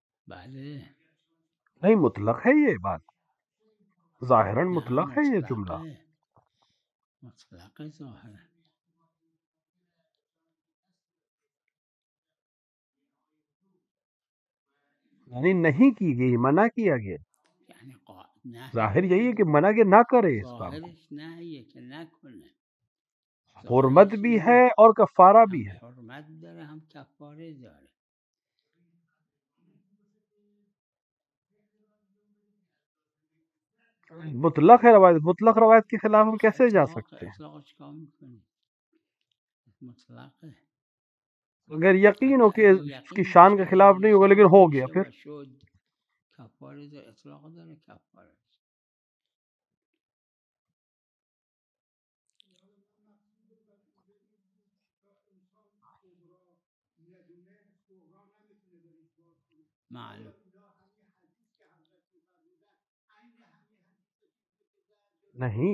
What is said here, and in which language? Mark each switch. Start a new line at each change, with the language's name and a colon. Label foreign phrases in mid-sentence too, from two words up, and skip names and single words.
Persian: بله
Urdu: نہیں مطلق ہے یہ بات، ظاہراً
Persian: نه
Urdu: مطلق ہے یہ جملہ.
Persian: مطلق ظاهرا
Urdu: یعنی نہیں کی گئی، منع کیا گیا.
Persian: یعنی نه
Urdu: ظاہر یہی ہے کہ منع کہ نہ کرے اس کام کو.
Persian: ظاهرش نهیه که نکنه، حرمت ظاهرش
Urdu: بھی
Persian: اینه
Urdu: ہے اور کفارہ بھی
Persian: هم
Urdu: ہے.
Persian: حرمت داره هم کفاره داره.
Urdu: مطلق ہے روایت، مطلق روایت کے خلاف ہم کیسے جا سکتے ہیں؟
Persian: اطلاق چیکار میکنی؟ مطلقه.
Urdu: اگر یقین ہو کہ
Persian: اگه
Urdu: اس کی
Persian: یقین
Urdu: شان کے
Persian: باشه
Urdu: خلاف نہیں ہوگا لیکن ہو گیا،
Persian: میشه
Urdu: پھر
Persian: و شد کفاره داره، اطلاق داره کفاره.
Urdu: معلوم نہیں.